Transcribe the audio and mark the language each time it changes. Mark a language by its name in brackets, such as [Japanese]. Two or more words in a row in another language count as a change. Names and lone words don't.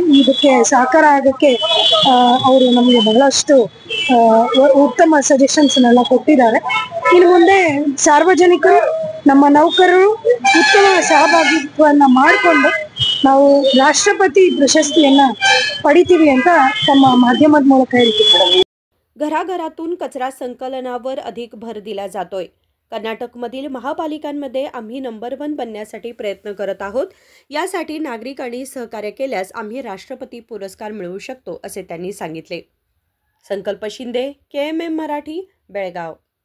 [Kannada] ಇದಕ್ಕೆ ಸಹಕಾರ ಆಗಕ್ಕೆ ಅವರು ನಮಗೆ ಬಹಳಷ್ಟು ಉತ್ತಮ ಸಜೆಷನ್ಸ್ನೆಲ್ಲ ಕೊಟ್ಟಿದ್ದಾರೆ. ಇನ್ನು ಮುಂದೆ ಸಾರ್ವಜನಿಕರು, ನಮ್ಮ ನೌಕರರು ಉತ್ತಮ ಸಹಭಾಗಿತ್ವವನ್ನ ಮಾಡಿಕೊಂಡು ನಾವು ರಾಷ್ಟ್ರಪತಿ ಪ್ರಶಸ್ತಿಯನ್ನ ಪಡಿತೀವಿ ಅಂತ ತಮ್ಮ ಮಾಧ್ಯಮದ ಮೂಲಕ ಹೇಳ್ತಿದ್ದಾರೆ. [Marathi] घराघरातून कचरा संकलनावर अधिक भर दिला जातोय. कर्नाटकमधील महापालिकांमध्ये आम्ही नंबर 1 बनण्यासाठी प्रयत्न करत आहोत. यासाठी नागरिकांनी सहकार्य केल्यास आम्ही राष्ट्रपती पुरस्कार मिळवू शकतो, असे त्यांनी सांगितले. संकल्प शिंदे, KMM मराठी, बेळगाव.